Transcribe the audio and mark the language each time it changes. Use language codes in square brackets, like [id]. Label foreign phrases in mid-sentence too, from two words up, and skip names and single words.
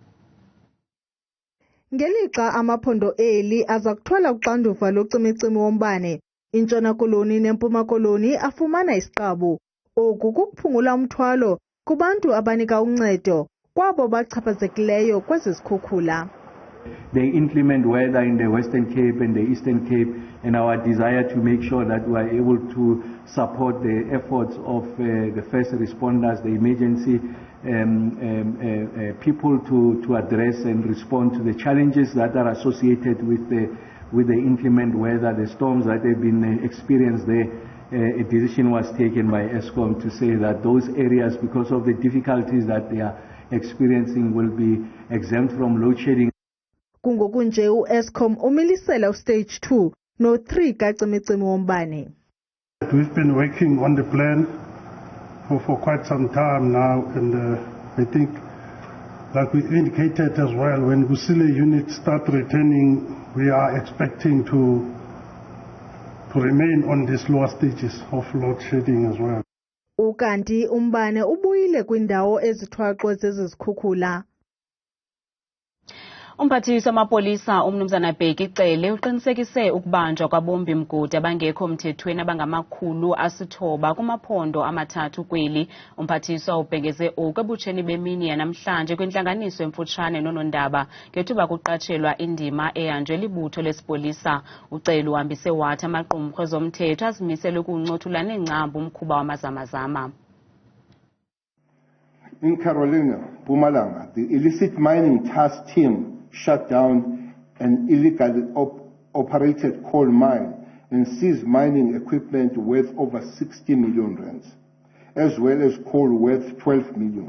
[xh] Ngelixa amaphondo eli aza kuthwala uxanduva locimicimi wombane, iNtshona Koloni neMpuma Koloni afumana isiqabu. Oku kukuphungula umthwalo kubantu abanika uncedo kwabo bachaphazekileyo kwezi zikhukhula. [en] The inclement weather in the Western Cape and the Eastern Cape, and our desire to make sure that we are able to support the efforts of the first responders, the emergency people to address and respond to the challenges that are associated with the inclement weather, the storms that have been experienced there. A decision was taken by Eskom to say that those areas, because of the difficulties that they are experiencing, will be exempt from load shedding. [xh] Kungokunje uEskom umilisela ustage 2 no 3 kacimicimi wombane. [en] We've been working on the plan for quite some time now, and I think, like we indicated as well, when U-Cele units start returning, we are expecting to remain on these lower stages of load shedding as well. [xh] Ukanti umbane ubuyile kwindawo ezithwaxwe zezikhukhula. Umphathiswa wamapolisa umnumzana u-U-Cele uqinisekise ukubanjwa kwabombi mgodi abangekho mthethweni abangama-900 kumaphondo amathathu kweli. Umphathiswa ubhengeze oku ebutsheni bemini yanamhlanje kwintlanganiso emfutshane nonondaba ngethuba kuqatshelwa indima ehanjwe libutho lesipolisa. U-Cele uhambise wathi amaqumrhu ezomthetho azimisele ukuwuncothula neengcambu umkhuba wamazamazama. [en] In Carolina, Mpumalanga, the illicit mining task team shut down an illegally operated coal mine and seized mining equipment worth over 60 million rands, as well as coal worth 12 million.